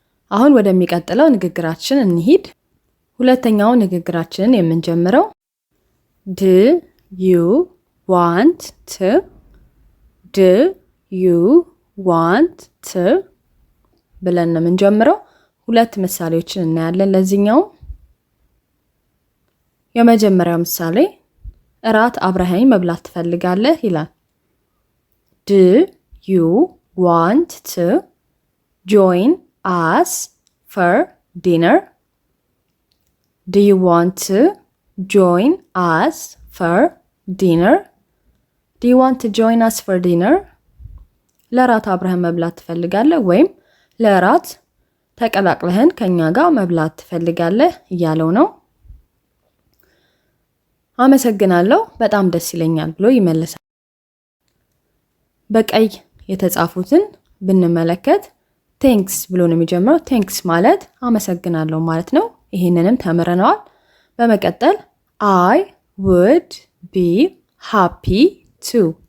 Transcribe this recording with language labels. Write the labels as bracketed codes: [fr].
[am] አሁን ወደሚቀጥለው ንግግራችን እንሂድ። ሁለተኛው ንግግራችንን የምንጀምረው [en] do you want to do you want to [am] ብለን ነው የምንጀምረው። ሁለት ምሳሌዎችን እናያለን ለዚህኛው። የመጀመሪያው ምሳሌ እራት አብረኸኝ መብላት ትፈልጋለህ ይላል። [en] do you want to join us for dinner? Do you want to join us for dinner? Do you want to join us for dinner? [am] ለራት አብረኸኝ መብላት ትፈልጋለህ ወይም ለራት ተቀላቅለህን ከኛ ጋር መብላት ትፈልጋለህ እያለው ነው። አመሰግናለሁ፣ በጣም ደስ ይለኛል ብሎ ይመልሳል። በቀይ የተጻፉትን ብንመለከት ቴንክስ ብሎ ነው የሚጀምረው። ቴንክስ ማለት አመሰግናለሁ ማለት ነው። ይሄንንም ተምረናል። በመቀጠል [en] I would be happy to